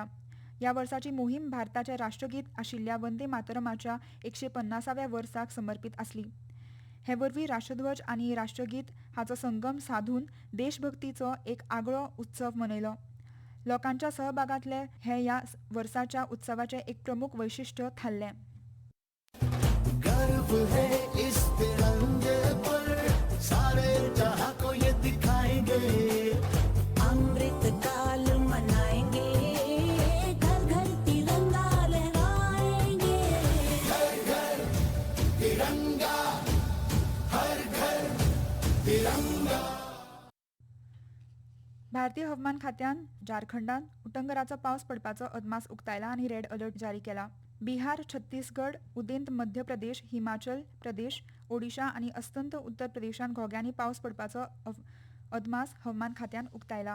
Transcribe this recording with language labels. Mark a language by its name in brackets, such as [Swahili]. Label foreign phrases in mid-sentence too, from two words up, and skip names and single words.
[Konkani] ह्या वर्साची मोहीम भारताचें राष्ट्रगीत आशिल्ल्या वंदे मातरमाच्या 150व्या वर्साक समर्पीत आसली. हे वरवीं राष्ट्रध्वज आनी राष्ट्रगीत हाचो संगम साधून देशभक्तीचो एक आगळो उत्सव मनयलो. लोकांच्या सहभागांतले हे ह्या वर्साच्या उत्सवाचें एक प्रमुख वैशिश्ट्य थारलें. [Hindi] गर्व है इस तिरंगे पर, सारे जहां को ये दिखाएंगे, अमृत काल मनाएंगे, घर घर तिरंगा लहराएंगे, घर घर तिरंगा, हर घर तिरंगा. [Konkani] भारतीय हवामान खात्यान झारखंडांत उटंगराचो पावस पडपाचो अदमास उक्तायला आनी [English] red alert [Konkani] जारी केला. बिहार, छत्तीसगड, उदेंत मध्य प्रदेश, हिमाचल प्रदेश, ओडिशा आनी अस्तंत उत्तर प्रदेशांत घोग्यांनी पावस पडपाचो अदमास हवामान खात्यान उक्तायला.